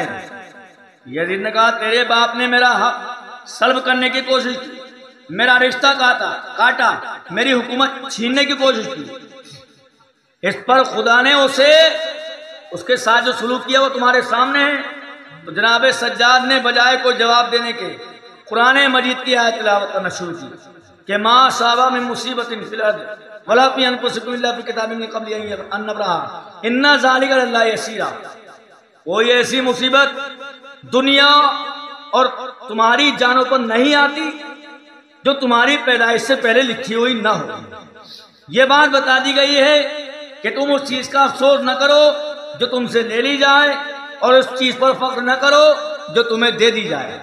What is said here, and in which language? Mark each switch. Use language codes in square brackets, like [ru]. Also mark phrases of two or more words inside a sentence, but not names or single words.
[ur] یزید نے کہا تیرے باپ نے میرا حق سلب کرنے کی کوشش کی، میرا رشتہ کاٹا، میری حکومت چھیننے کی کوشش کی، اس پر خدا نے اس کے ساتھ جو سلوک کیا وہ تمہارے سامنے ہے۔ تو جناب سجاد نے بجائے کوئی جواب دینے کے قرآن مجید کی آیت تلاوت کرنا شروع کی کہ [ar] ما صابہ من مصیبت فی الارض ولا فی انفسکم الا فی کتاب من قبل ان نبرأھا ان ذلک علی اللہ یسیر۔ [ur] کوئی ایسی مصیبت دنیا اور تمہاری جانوں پر نہیں آتی جو تمہاری پیدائش سے پہلے لکھی ہوئی نہ ہو۔ یہ بات بتا دی گئی ہے کہ تم اس چیز کا افسوس نہ کرو جو تم سے لے لی جائے اور اس چیز پر فخر نہ کرو جو تمہیں دے دی جائے۔